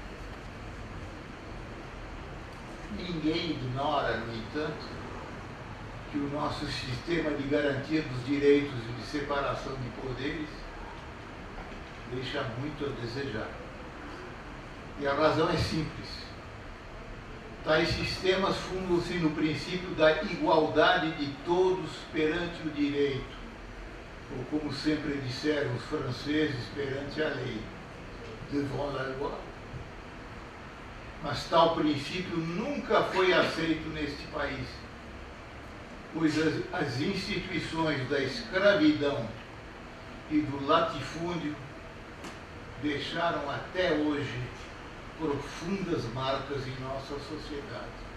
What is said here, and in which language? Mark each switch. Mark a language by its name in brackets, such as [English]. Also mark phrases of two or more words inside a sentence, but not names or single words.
[Portuguese] Ninguém ignora, no entanto, que o nosso sistema de garantia dos direitos e de separação de poderes deixa muito a desejar. E a razão é simples. Tais sistemas fundam-se no princípio da igualdade de todos perante o direito, ou como sempre disseram os franceses, perante a lei, [French] devant la loi. [Portuguese] Mas tal princípio nunca foi aceito neste país, pois as instituições da escravidão e do latifúndio deixaram até hoje profundas marcas em nossa sociedade.